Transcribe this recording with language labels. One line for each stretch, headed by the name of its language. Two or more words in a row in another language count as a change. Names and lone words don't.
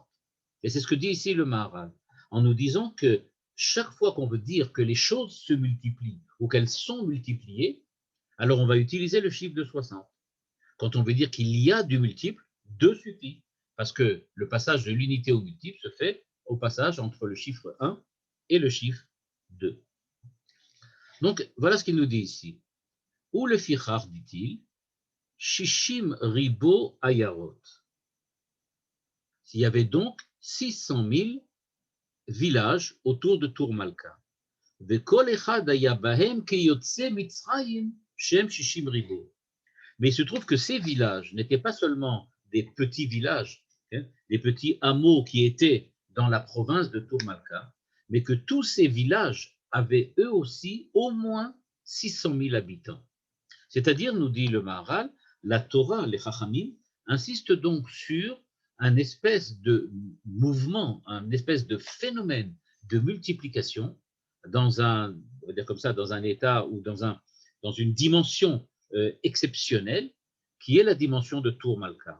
French: Et c'est ce que dit ici le Maharal, en nous disant que chaque fois qu'on veut dire que les choses se multiplient ou qu'elles sont multipliées, alors on va utiliser le chiffre de 60. Quand on veut dire qu'il y a du multiple, 2 suffit, parce que le passage de l'unité au multiple se fait au passage entre le chiffre 1 et le chiffre 2. Donc, voilà ce qu'il nous dit ici. Ou le fichar, dit-il,
Hebrew: שישים ריבוא עיירות.
French: Il y avait donc 600 000 villages autour de Tour Malka.
Hebrew: וכל אחד היה בהם כיוצא מצרים שהם 60 ריבוא.
French: Mais il se trouve que ces villages n'étaient pas seulement des petits villages, des petits hameaux qui étaient dans la province de Tour Malka, mais que tous ces villages avaient eux aussi au moins 600 000 habitants. C'est-à-dire, nous dit le Maharal, la Torah, les Chachamim, insiste donc sur un espèce de mouvement, un espèce de phénomène de multiplication dans un, on va dire comme ça, dans un état ou dans une dimension exceptionnelle qui est la dimension de Tour Malka.